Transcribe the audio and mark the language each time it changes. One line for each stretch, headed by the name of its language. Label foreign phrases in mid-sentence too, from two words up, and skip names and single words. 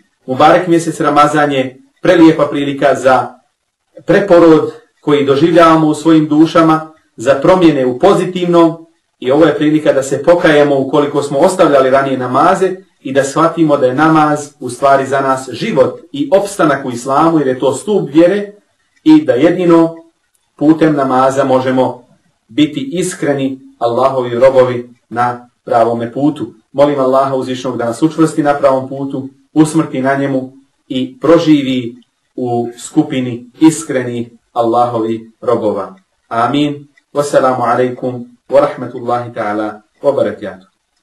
Bosnian: Mubarek mjesec Ramazan je prelijepa prilika za preporod koji doživljavamo u svojim dušama, za promjene u pozitivnom, i ovo je prilika da se pokajemo ukoliko smo ostavljali ranije namaze i da shvatimo da je namaz u stvari za nas život i opstanak u islamu, jer je to stup vjere i da jedino putem namaza možemo biti iskreni Allahovi robovi na pravome putu. Molim Allaha uzvišenog da nas učvrsti na pravom putu, usmrti na njemu i proživi u skupini iskrenih Allahovi robova. Amin.
Arabic: والسلام عليكم ورحمة الله تعالى وبركاته.